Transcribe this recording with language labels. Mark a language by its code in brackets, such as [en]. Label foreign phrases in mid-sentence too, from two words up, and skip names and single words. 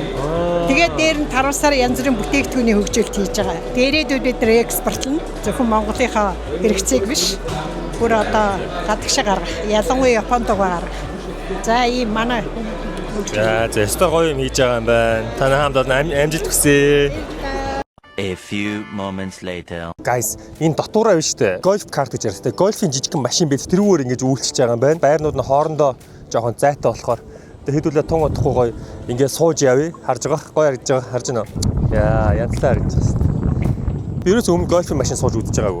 [mn] Тэгээд дээр нь тарвасаар янз бүрийн бүтээгдэхүүний хөгжүүлэлт хийж байгаа. Дээрээдүүд бид нэр экспортлно. Зөвхөн Монголынхаа хэрэгцээг биш. Бүр одоо гадагшаа гаргах. Ялангуяа Японд гаргах. За ийм манай. За зөвхөн гоё юм хийж байгаа юм байна. Танай хамт амжилт хүсье. [en] A few moments later. Guys, [mn] энэ дотуураа биш үү? Гольф карт гэж ярьдаг. Гольфийн жижигхэн машин бид тэрүүгээр ингэж үйлчилж байгаа юм байна. Байрнууд нь хоорондоо жоохон зайтай болохоор хэдүүлээ тун удахгүй гоё ингээд сууж явъя. Харж байгаа. Гоё харагдаж байгаа. Харж байна уу? Яа, янзлаа харагдаж байна. Би ерөөс өмнө гольфийн машин сууж үзэж байгаагүй.